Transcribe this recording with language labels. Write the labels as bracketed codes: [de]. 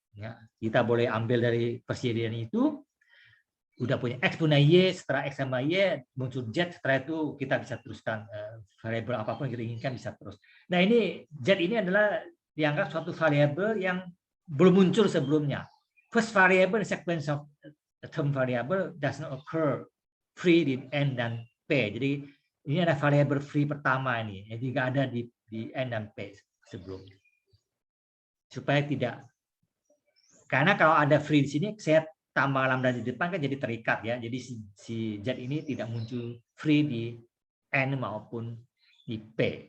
[id] Ya, kita boleh ambil dari persediaan itu. Udah punya X punya Y, setelah X sama Y muncul Z, setelah itu kita bisa teruskan variabel apapun yang kita inginkan bisa terus. Nah, ini Z ini adalah dianggap suatu variabel yang belum muncul sebelumnya. [en] First variable in sequence of term variable does not occur free [id] di N dan P. Jadi ini ada variabel free pertama ini, jadi nggak ada di N dan P sebelumnya. Supaya tidak, karena kalau ada free di sini, saya tambah lambda di depan kan jadi terikat ya. Jadi si Z ini tidak muncul free di N maupun di P.